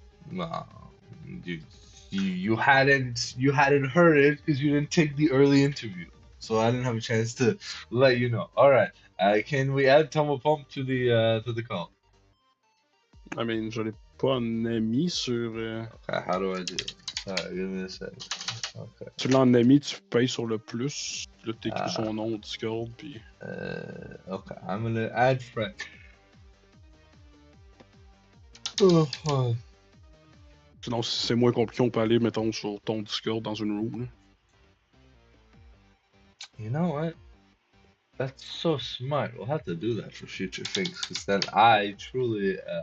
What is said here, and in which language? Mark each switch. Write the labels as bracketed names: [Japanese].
[English] No, you hadn't heard it because you didn't take the early interview, so I didn't have a chance to let you know. All right, can we add Tumble Pump to the call? I mean, [French] je l'ai pas en ami sur. [English] Okay, how do I do it? Alright, give me a second. Okay. [French] Tu l'as en ami, tu payes sur le plus, là t'écris son nom au Discord, puis. [English] Okay, I'm gonna add friend. [French] Sinon, si c'est moins compliqué, on peut aller, mettons, sur ton Discord dans une room. Là. [English] You know what? That's so smart. We'll have to do that for future things, because then I truly.